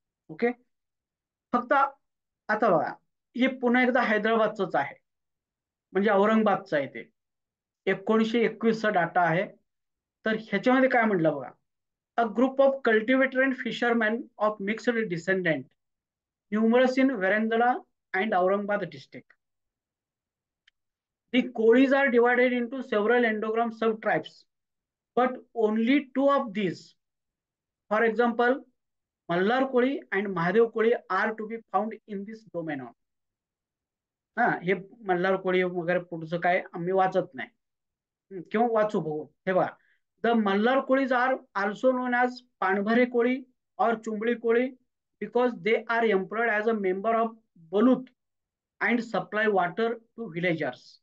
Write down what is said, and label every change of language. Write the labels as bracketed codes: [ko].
[mr] Okay, फक्त आता बघा हे पुन्हा एकदा हैदराबादच आहे, म्हणजे औरंगाबादचं आहे ते. [en] 1921 चा डाटा आहे. तर ह्याच्यामध्ये काय म्हटलं बघा, a group of cultivator and fisherman of mixed descendant numerous in Verangda and Aurangabad district. The Kolis are divided into several endogram subtribes, but only two of these, for example, Malhar Koli and Mahadev Koli are to be found in this domain. [mr] हा, हे मल्हार कोळी वगैरे पुढचं काय आम्ही वाचत नाही. [en] किंवा वाचू बघू. हे बघा, the Malhar Kolis are also known as Panbhare Koli और Chumbali Koli because they are employed as a member of Balut and supply water to villagers.